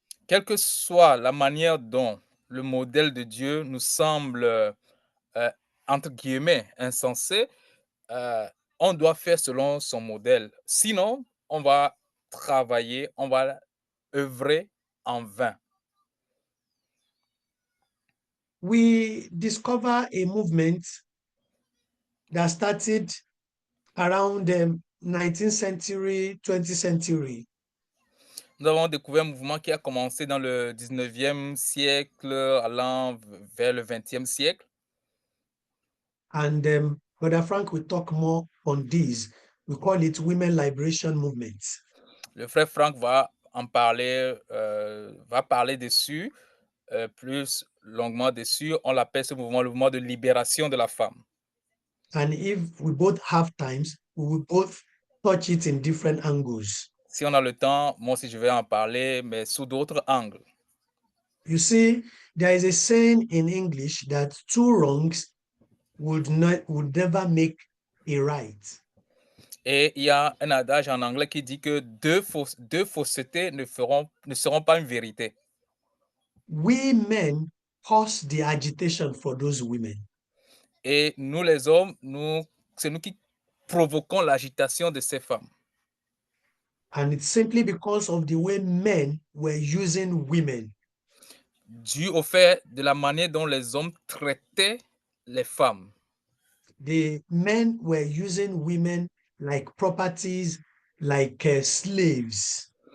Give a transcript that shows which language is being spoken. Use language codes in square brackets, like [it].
[fr] Quelle que soit la manière dont le modèle de Dieu nous semble, entre guillemets, insensé, on doit faire selon son modèle. Sinon, on va travailler, on va œuvrer en vain. [en] We discover a movement that started around the 19th century, 20th century. [fr] Nous avons découvert un mouvement qui a commencé dans le 19e siècle, allant vers le 20e siècle. [en] And Brother Frank will talk more on this. We call it Women Liberation Movement. [fr] Le frère Frank va en parler, va parler dessus, plus longuement dessus. On l'appelle ce mouvement le mouvement de libération de la femme. [en] And if we both have times, we will both touch it in different angles. [fr] Si on a le temps, moi aussi je vais en parler, mais sous d'autres angles. [en] You see, there is a saying in English that two wrongs would never make a right. [fr] Et il y a un adage en anglais qui dit que deux faussetés ne seront pas une vérité. [en] We men cause the agitation for those women. [fr] Et nous les hommes, c'est nous qui provoquons l'agitation de ces femmes. [en] And it's simply because of the way men were using women. [fr] Dû au fait de la manière dont les hommes traitaient les femmes. [en] The men were using women like properties, like slaves.